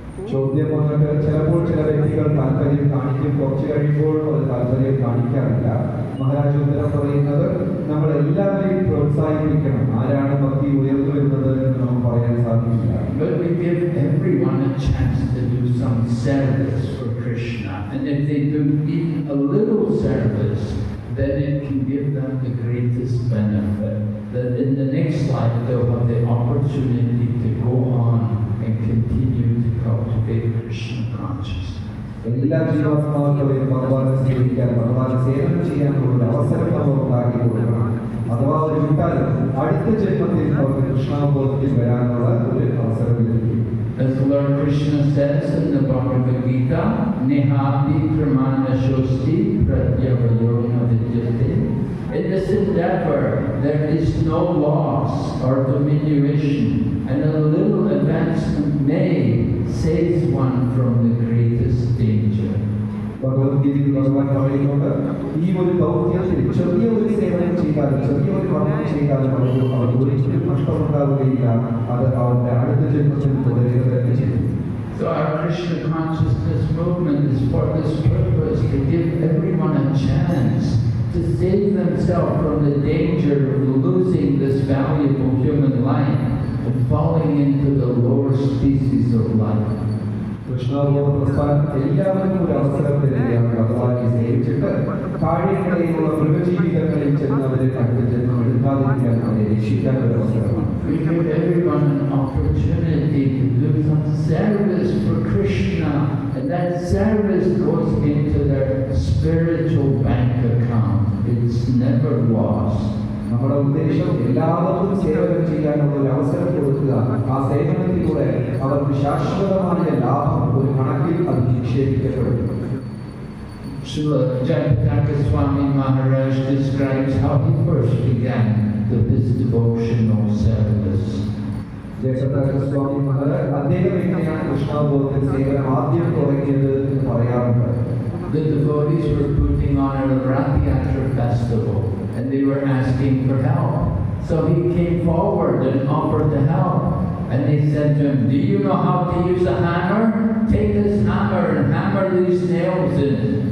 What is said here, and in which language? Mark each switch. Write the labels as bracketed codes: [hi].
[ml] ചോദ്യം വന്നിട്ട് ചിലപ്പോൾ ചില വ്യക്തികൾ താല്പര്യം കാണിക്കും, കുറച്ച് കഴിയുമ്പോൾ അത് താല്പര്യം കാണിക്കാറില്ല. മഹാരാജ് ഉത്തരം പറയുന്നത് നമ്മൾ എല്ലാവരെയും പ്രോത്സാഹിപ്പിക്കണം. ആരാണ് ഭക്തി ഉയർന്നു വരുന്നത് എന്ന് നമുക്ക് പറയാൻ സാധിക്കില്ല. [en] But we give everyone a chance to do some service for Krishna, and if they do even a little service, then it can give them the greatest benefit. That in the next life they'll have the opportunity to go on and continue to cultivate Krishna consciousness. [ml] എല്ലാ ജീവാത്മാക്കളെയും ഭഗവാനെ സേവിക്കാൻ, ഭഗവാനെ സേവനം ചെയ്യാനുള്ള ഒരു അവസരം നമ്മൾ ഉണ്ടാക്കി കൊടുക്കണം. അഥവാ ഒരു വിട്ടാലും അടുത്ത ജന്മത്തിൽ അവർക്ക് കൃഷ്ണാബോധത്തിൽ വരാനുള്ള ഒരു അവസരം ലഭിക്കും. [en] As Lord Krishna says in the Bhagavad Gita, [sa] Nihati Pramana Shosti Pratyavayona Vidyate. [en] In this endeavor, there is no loss or diminution, and a little advancement may save one from the greatest danger. [ml] ഭഗവത്ഗീതയിൽ ഭഗവാൻ പറയുന്നുണ്ട്, ഈ ഒരു ദൗത്യത്തിൽ ചെറിയ ഒരു സേവനം ചെയ്താലും ചെറിയ ഒരു കർമ്മം ചെയ്താലും അവർക്ക് ഒരിക്കലും നഷ്ടമുണ്ടാവുകയില്ല. അത് അവരുടെ അടുത്ത ജന്മത്തിൽ തുടരുക തന്നെ ചെയ്യും. [en] So our Krishna consciousness movement is for this purpose, to give everyone a chance to save themselves from the danger of losing this valuable human life and falling into the lower species of life. [ml] കൃഷ്ണാബോധ പ്രസ്ഥാനം എല്ലാവർക്കും ഒരു അവസരം തരികയാണ്. ഭഗവാനെ സേവിച്ചിട്ട് താഴെക്കടയിലുള്ള മൃഗജീവിതങ്ങളിൽ ചെന്നവരെ അടുത്ത ജന്മം എടുക്കാതിരിക്കാൻ അവരെ രക്ഷിക്കാൻ ഒരു അവസരമാണ്. [en] We give everyone an opportunity to do some service for Krishna, and that service goes into their spiritual bank account. It's never lost. [ml] നമ്മുടെ ഉദ്ദേശം എല്ലാവർക്കും സേവനം ചെയ്യാനുള്ള ഒരു അവസരം കൊടുക്കുക. ആ സേവനത്തിലൂടെ അവർക്ക് ശാശ്വതമായ ലാഭം ഒരു കണക്കിൽ അത് നിക്ഷേപിക്കപ്പെടും. [en] Srila Jayapataka Swami Maharaj describes how he first began his devotional service. [ml] Jayaprakasha സ്വാമി മഹാരാജ് അദ്ദേഹം എങ്ങനെയാണ് കൃഷ്ണാബോധത്തിൽ സേവനം ആദ്യം തുടങ്ങിയത് എന്ന് പറയാറുണ്ട്. [en] The devotees were putting on a Rath Yatra festival and they were asking for help. So he came forward and offered to help. And they said to him, "Do you know how to use a hammer? Take this hammer and hammer these nails in."